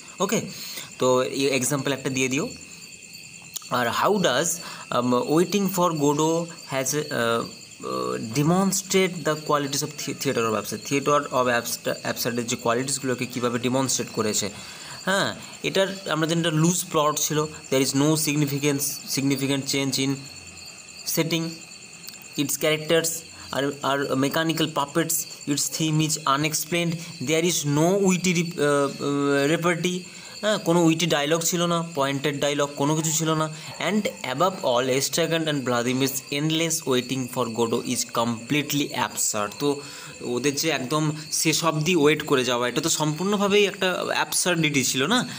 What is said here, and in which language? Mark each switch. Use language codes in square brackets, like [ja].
[bn] ওকে, তো এই এক্সাম্পল একটা দিয়ে দিও। [en] আর how does waiting for Godot has demonstrate the qualities of theatre of absurd. [bn] Theatre of অ্যাবসার্ডের যে কোয়ালিটিসগুলোকে কীভাবে ডিমনস্ট্রেট করেছে। হ্যাঁ, এটার আমরা জানি এটা লুজ প্লট ছিল। [en] There is no significant change in setting. Its characters are mechanical puppets. Its theme is unexplained. There is no witty repartee. [bn] কোনো উইটি ডায়লগ ছিল না, পয়েন্টেড ডায়লগ কোনো কিছু ছিল না। [en] And above all Estragon and Vladimir's endless waiting for Godot is completely absurd. [bn] তো ওদের যে একদম শেষ অবধি ওয়েট করে যাওয়া, এটা তো সম্পূর্ণভাবেই একটা অ্যাবসার্ডিটি ছিল না।